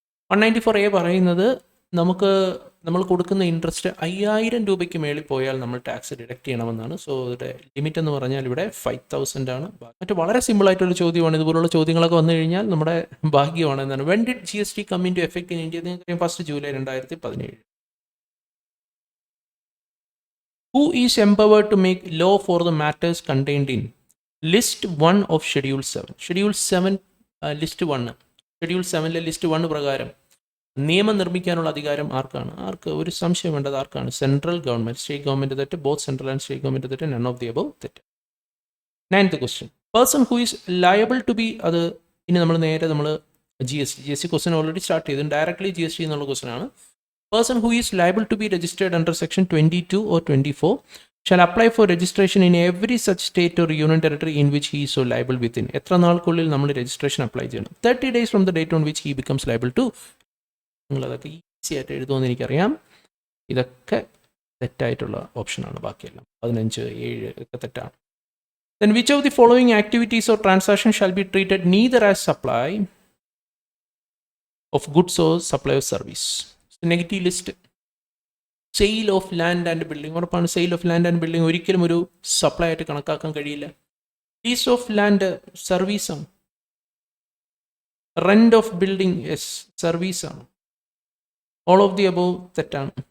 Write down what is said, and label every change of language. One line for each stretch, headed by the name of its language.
Malayalam: 194A പറയുന്നത് നമ്മൾ കൊടുക്കുന്ന ഇൻട്രസ്റ്റ് 5,000 രൂപയ്ക്ക് മേളിൽ പോയാൽ നമ്മൾ ടാക്സ് ഡിഡക്ട് ചെയ്യണമെന്നാണ്. സോ ഇതിൻ്റെ ലിമിറ്റ് എന്ന് പറഞ്ഞാൽ ഇവിടെ 5,000 ആണ്. മറ്റു വളരെ സിമ്പിൾ ആയിട്ടുള്ള ചോദ്യമാണ്. ഇതുപോലുള്ള ചോദ്യങ്ങളൊക്കെ വന്നു കഴിഞ്ഞാൽ നമ്മുടെ ഭാഗ്യമാണ് എന്നാണ്.
English: When did GST come into effect in India?
Malayalam: നിങ്ങൾക്ക് 1 July 2017.
English: Who is empowered to make law for the matters contained in List 1 of Schedule 7? Schedule 7 List 1.
Malayalam: Schedule 7 list 1 പ്രകാരം നിയമം നിർമ്മിക്കാനുള്ള അധികാരം ആർക്ക് ഒരു സംശയം വേണ്ടത് ആർക്കാണ്? Central government. സ്റ്റേറ്റ് ഗവൺമെന്റ് തെറ്റ്,
English: both central and state government
Malayalam: തെറ്റ്,
English: none of the above
Malayalam: തെറ്റ്. 9th question,
English: person who is liable to be,
Malayalam: അത് ഇനി നമ്മൾ GST ക്വസ്റ്റ്യൻ ഓൾറെഡി സ്റ്റാർട്ട് ചെയ്തു. ഡയറക്ട്ലി GST എന്നുള്ള ക്വസ്റ്റ്യൻ ആണ്.
English: Person who is liable to be registered under section 22 or 24 shall apply for registration in every such state or union territory in which he is so liable within.
Malayalam: എത്ര നാൾക്കുള്ളിൽ നമ്മൾ registration apply ചെയ്യണം?
English: 30 days from the date on which he becomes liable to.
Malayalam: നിങ്ങളതൊക്കെ easy ആയിട്ട് എഴുതുമെന്ന് എനിക്കറിയാം. ഇതൊക്കെ തെറ്റായിട്ടുള്ള ഓപ്ഷനാണ്. ബാക്കിയെല്ലാം 15, 7 ഒക്കെ തെറ്റാണ്.
English: Then which of the following activities or transactions shall be treated neither as supply of goods or supply of service. So negative list. Sale of land and building,
Malayalam: ഉറപ്പാണ് sale of land and building ഒരിക്കലും ഒരു supply ആയിട്ട് കണക്കാക്കാൻ കഴിയില്ല. Lease of land സർവീസാണ്. Rent of building yes സർവീസാണ്.
English: all of the above
Malayalam: തെറ്റാണ്.